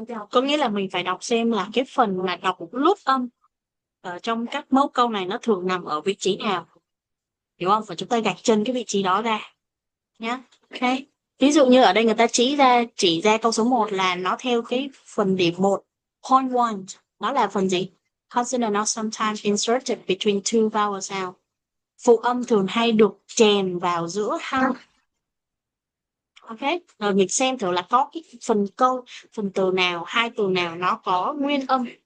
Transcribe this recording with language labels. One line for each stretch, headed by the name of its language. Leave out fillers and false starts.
Vietnamese: Có nghĩa là mình phải đọc xem là cái phần mà đọc lút âm ở trong các mẫu câu này nó thường nằm ở vị trí nào. Hiểu không? Và chúng ta gạch chân cái vị trí đó ra. Nhá. Ok. Ví dụ như ở đây người ta chỉ ra câu số 1 là nó theo cái phần điểm 1. Point 1. Nó là phần gì?
English: Consonant are sometimes inserted between two vowel sounds.
Vietnamese: Phụ âm thường hay được chèn vào giữa hai. Ok. Rồi mình xem thử là có cái phần từ nào, hai từ nào nó có nguyên âm.